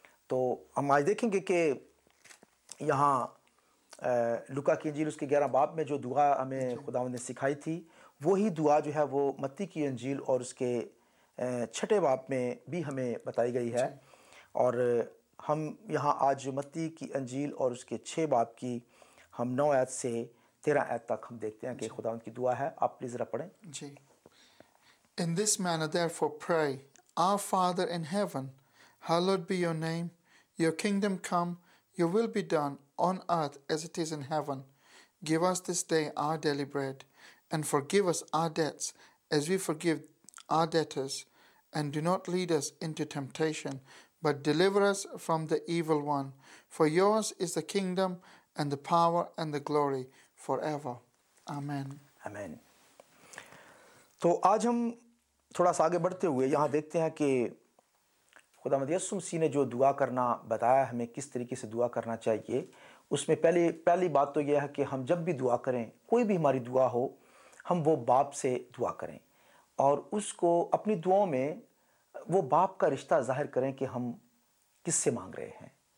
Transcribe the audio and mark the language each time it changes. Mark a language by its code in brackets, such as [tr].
[hi] तो हम आज देखेंगे कि यहाँ लूका की इंजील उसके 11 बाब में जो दुआ हमें खुदावंद ने सिखाई थी, वही दुआ जो है वो मत्ती की इंजील और उसके 6 बाब में भी हमें बताई गई है। और हम यहाँ आज मत्ती की इंजील और उसके 6 बाब की हम 9 आयत से 13 आयत तक हम देखते हैं कि खुदावंद की दुआ है। आप प्लीज़ ज़रा पढ़ें जी। [en] In this manner therefore pray, Our Father in heaven, hallowed be your name, your kingdom come, your will be done on earth as it is in heaven. Give us this day our daily bread, and forgive us our debts as we forgive our debtors, and do not lead us into temptation, but deliver us from the evil one. For yours is the kingdom and the power and the glory forever. Amen. [hi] आमीन। तो आज हम थोड़ा सा आगे बढ़ते हुए यहाँ देखते हैं कि खुदावंद यीशु मसीह ने जो दुआ करना बताया हमें किस तरीके से दुआ करना चाहिए, उसमें पहली बात तो यह है कि हम जब भी दुआ करें, कोई भी हमारी दुआ हो, हम वो बाप से दुआ करें और उसको अपनी दुआओं में वो बाप का रिश्ता ज़ाहिर करें कि हम किससे मांग रहे हैं।